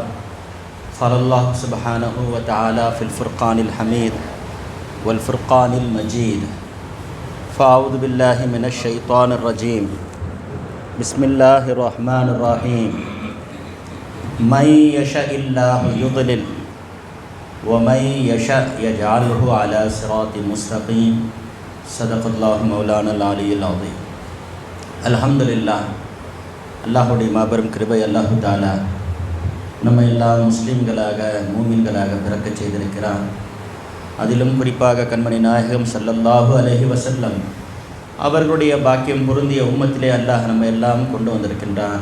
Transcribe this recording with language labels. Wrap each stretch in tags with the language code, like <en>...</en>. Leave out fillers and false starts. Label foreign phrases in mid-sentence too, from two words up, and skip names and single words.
<ar>قال الله سبحانه وتعالى في الفرقان الحميد والفرقان المجيد. فأعوذ بالله من الشيطان الرجيم. بسم الله الرحمن الرحيم. من يشإ الله யுضلل ومن يشاء يجعله على صراط مستقيم. صدق الله مولانا العلي العظيم.</ar> <ta>அல்ஹம்துலில்லாஹ். அல்லாஹுடைய மாபெரும் கிருபை</ta> <ar>الله تعالى</ar> <ta>நம்ம எல்லாம் முஸ்லீம்களாக மூமின்களாக பிறக்கச் செய்திருக்கிறான். அதிலும் குறிப்பாக கண்மணி நாயகம்</ta> <ar>صلى الله عليه وسلم</ar> <ta>அவர்களுடைய பாக்கியம் பொருந்திய உம்மத்திலே அல்லாஹ் நம்ம எல்லாம் கொண்டு வந்திருக்கின்றான்.</ta>